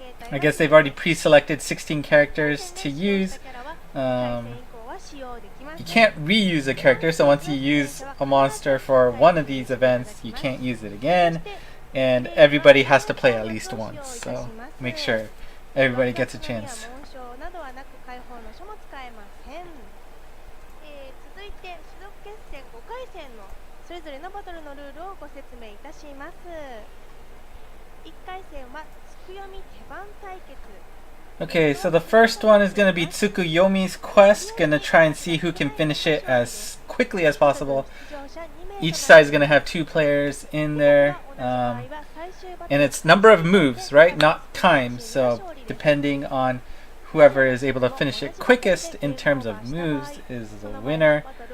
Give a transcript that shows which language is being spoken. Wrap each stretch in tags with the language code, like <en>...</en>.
<en>I guess they've already pre-selected 16 characters to use. You can't reuse a character, so once you use a monster for one of these events, you can't use it again. and everybody has to play at least once. So make sure everybody gets a chance.</en> <ja>などはなく解放の書も使えません。続いて種族決戦5回戦のそれぞれのバトルのルールをご説明いたします。 1回戦はつくよみ手番対決。</ja> <en>Okay, so the first one is going to be Tsukuyomi's quest. Gonna try and see who can finish it as quickly as possible. Each side is going to have 2 players in there. And it's number of moves, right? Not time. So depending on whoever is able to finish it quickest in terms of moves is the winner.</en>